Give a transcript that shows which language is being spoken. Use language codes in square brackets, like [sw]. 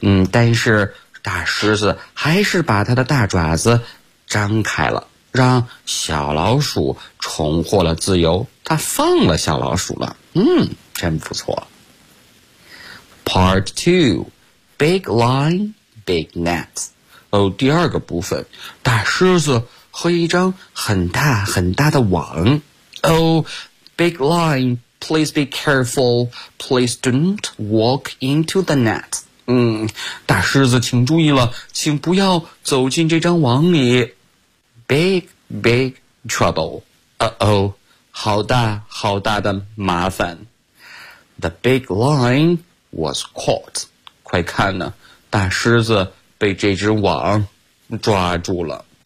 [zh] 但是大狮子还是把他的大爪子张开了，让小老鼠重获了自由。他放了小老鼠了。真不错。 [en] Part 2. Big Lion, Big Net. [zh] 第二个部分，大狮子和一张很大很大的网。 [en] Big Lion, please be careful. Please don't walk into the net. [zh] 大狮子请注意了，请不要走进这张网里。 [en] Big, big trouble. Uh-oh, [zh] 好大好大的麻烦。 [en] The big line was caught. [zh] 快看呢，大狮子被这只网抓住了。